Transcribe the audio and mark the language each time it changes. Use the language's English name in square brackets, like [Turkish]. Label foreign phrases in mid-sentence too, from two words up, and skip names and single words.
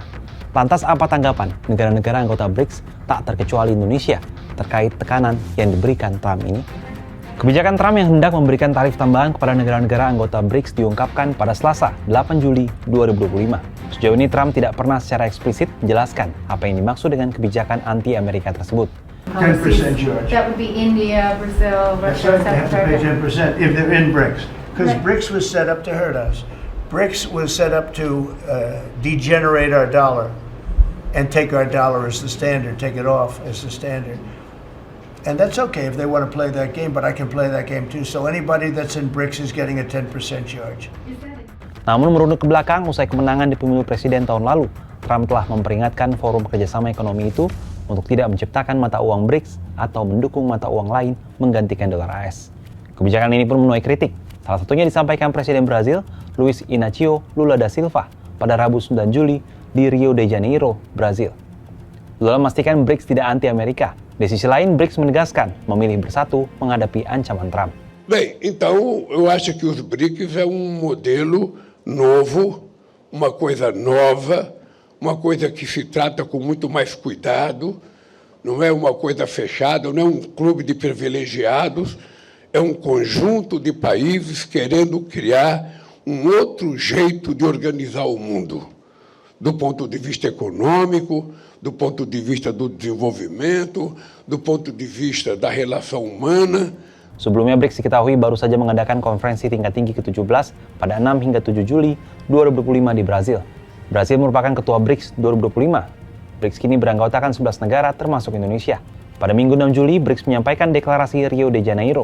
[Indonesian] Lantas apa tanggapan negara-negara anggota BRICS tak terkecuali Indonesia terkait tekanan yang diberikan Trump ini? Kebijakan Trump yang hendak memberikan tarif tambahan kepada negara-negara anggota BRICS diungkapkan pada Selasa, 8 Juli 2025. Sejauh ini Trump tidak pernah secara eksplisit menjelaskan apa yang dimaksud dengan kebijakan anti-Amerika tersebut. [English] 10% George. That would be India, Brazil, That's Russia, right, they have South to pay Africa. 10% if they're in BRICS. Because Right. BRICS was set up to hurt us. BRICS was set up to degenerate our dollar and take our dollar as the standard, take it off as the standard. And that's okay if they want to play that game, but I can play that game too. So anybody that's in BRICS is getting a 10% charge. [Indonesian] Namun merunut ke belakang usai kemenangan di pemilu presiden tahun lalu, Trump telah memperingatkan forum kerjasama ekonomi itu untuk tidak menciptakan mata uang BRICS atau mendukung mata uang lain menggantikan dolar AS. Kebijakan ini pun menuai kritik. Salah satunya disampaikan Presiden Brazil, Luiz Inácio Lula da Silva, pada Rabu 9 Juli di Rio de Janeiro, Brazil. Lula memastikan BRICS tidak anti-Amerika. Di sisi lain, BRICS menegaskan memilih bersatu menghadapi ancaman Trump. [Portuguese] Bem, então eu acho que os BRICS é modelo novo, uma coisa nova, uma coisa que se trata com muito mais cuidado, não é uma coisa fechada, não é clube de privilegiados, é conjunto de países querendo criar outro jeito de organizar o mundo, do ponto de vista econômico, do ponto de vista do desenvolvimento, do ponto de vista da relação humana. [Indonesian] Sebelumnya BRICS diketahui baru saja mengadakan konferensi tingkat tinggi ke-17 pada 6 hingga 7 Juli 2025 di Brazil. Brazil merupakan ketua BRICS 2025. BRICS kini beranggotakan 11 negara termasuk Indonesia. Pada Minggu 6 Juli, BRICS menyampaikan deklarasi Rio de Janeiro.